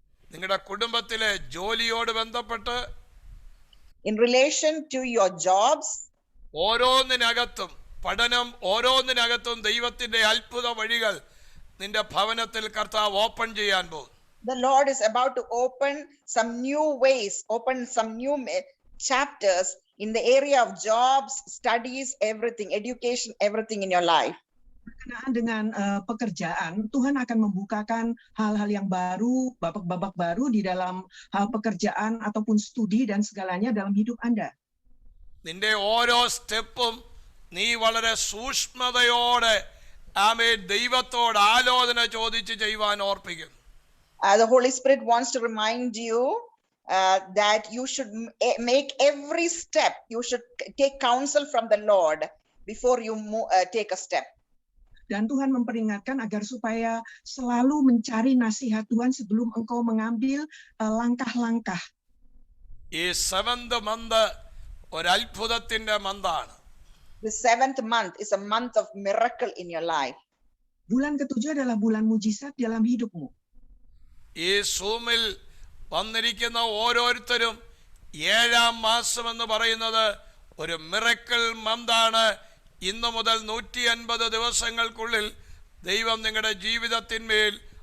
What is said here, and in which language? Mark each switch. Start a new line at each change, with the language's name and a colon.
Malayalam: നിങ്ങളുടെ കുടുംബത്തിലെ ജോലിയോട് ബന്ധപ്പെട്ട്,
English: In relation to your jobs,
Malayalam: ഓരോന്നിനകത്തും പഠനം, ഓരോന്നിനകത്തും ദൈവത്തിന്റെ അത്ഭുത വഴികൾ നിന്റെ ഭവനത്തിൽ കർത്താവ് ഓപ്പൺ ചെയ്യാൻ പോകും.
English: the Lord is about to open some new ways, open some new chapters in the area of jobs, studies, everything, education, everything in your life.
Indonesian: Berkenaan dengan pekerjaan, Tuhan akan membukakan hal-hal yang baru, babak-babak baru di dalam hal pekerjaan ataupun studi dan segalanya dalam hidup Anda.
Malayalam: നിന്റെ ഓരോ സ്റ്റെപ്പും നീ വളരെ സൂക്ഷ്മതയോടെ ആമേൻ ദൈവത്തോട് ആലോചന ചോദിച്ച് ചെയ്യുവാൻ ഓർപ്പിക്കും.
English: The Holy Spirit wants to remind you that you should make every step, you should take counsel from the Lord before you take a step.
Indonesian: Dan Tuhan memperingatkan agar supaya selalu mencari nasihat Tuhan sebelum engkau mengambil langkah-langkah.
Malayalam: ഈ
English: 7th month
Malayalam: ഒരു അത്ഭുതത്തിന്റെ മന്താണ്.
English: The 7th month is a month of miracle in your life.
Indonesian: Bulan ke-7 adalah bulan mujizat dalam hidupmu.
Malayalam: ഈ സൂമിൽ വന്നിരിക്കുന്ന ഓരോരുത്തരും 7ാം മാസം എന്ന് പറയുന്നത് ഒരു miracle മന്താണ്. ഇന്നു മുതൽ 150 ദിവസങ്ങൾക്കുള്ളിൽ ദൈവം നിങ്ങളുടെ ജീവിതത്തിന്മേൽ